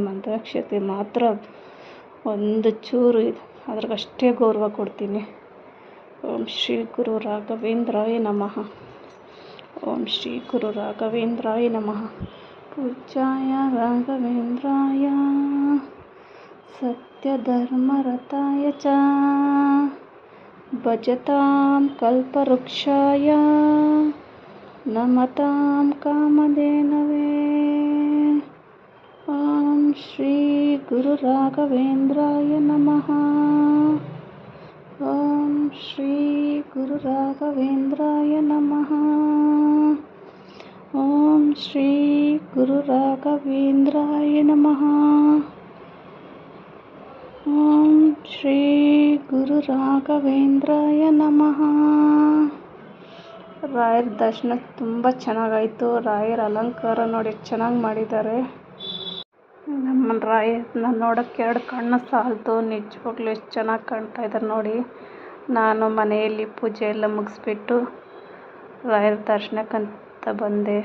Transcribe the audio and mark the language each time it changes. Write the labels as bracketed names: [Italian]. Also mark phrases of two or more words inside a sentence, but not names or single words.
[Kannada] ಮಂತ್ರಾಕ್ಷತೆ ಮಾತ್ರ ಒಂದು ಚೂರು ಅದ್ರಾಗಷ್ಟೇ ಗೌರವ ಕೊಡ್ತೀನಿ. [Sanskrit] ಓಂ ಶ್ರೀ ಗುರು ರಾಘವೇಂದ್ರಾಯ ನಮಃ. ಓಂ ಶ್ರೀ ಗುರು ರಾಘವೇಂದ್ರಾಯ ನಮಃ. ಪೂಜ್ಯಾಯ ರಾಘವೇಂದ್ರಾಯ ಸತ್ಯಧರ್ಮರತಾಯ ಚ ಭಜತಾಂ ಕಲ್ಪವೃಕ್ಷಾಯ ನಮತಾಂ ಕಾಮಧೇನವೇ. ಓಂ ಶ್ರೀ ಗುರು ರಾಘವೇಂದ್ರಾಯ ನಮಃ. ಓಂ ಶ್ರೀ ಗುರು ರಾಘವೇಂದ್ರಾಯ ನಮಃ. ಓಂ ಶ್ರೀ ಗುರು ರಾಘವೇಂದ್ರಾಯ ನಮಃ. ಓಂ ಶ್ರೀ ಗುರು ರಾಘವೇಂದ್ರಾಯ ನಮಃ. [Kannada] ರಾಯರ ದರ್ಶನ ತುಂಬ ಚೆನ್ನಾಗಾಯಿತು. ರಾಯರ ಅಲಂಕಾರ ನೋಡಿ ಎಷ್ಟು ಚೆನ್ನಾಗಿ ಮಾಡಿದ್ದಾರೆ. ನಮ್ಮ ರಾಯರನ್ನ ನೋಡೋಕ್ಕೆ 2 ಕಣ್ಣು ಸಾಲದು. ನಿಜವಾಗ್ಲೂ ಎಷ್ಟು ಚೆನ್ನಾಗಿ ಕಾಣ್ತಾ ಇದ್ದಾರೆ ನೋಡಿ. ನಾನು ಮನೆಯಲ್ಲಿ ಪೂಜೆ ಎಲ್ಲ ಮುಗಿಸ್ಬಿಟ್ಟು ರಾಯರ ದರ್ಶನಕ್ಕಂತ ಬಂದೆ.